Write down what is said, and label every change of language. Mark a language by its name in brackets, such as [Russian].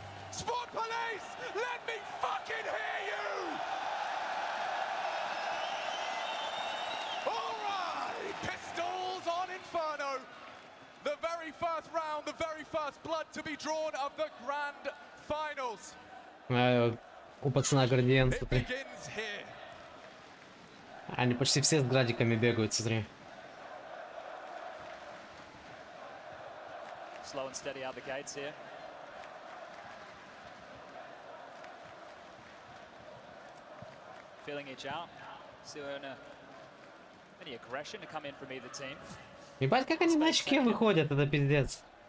[English] Sport Police, let me fucking hear you. All right, pistols on Inferno. The very first round, the very first blood to be drawn of the grand finals. [Russian] У пацана градиент, смотри. Они почти все с градиками бегают, смотри. [English] Slow and steady out the gates here. Feeling each out. any aggression to come in from either team. [Russian] Ебать, как они на очке выходят, это пиздец.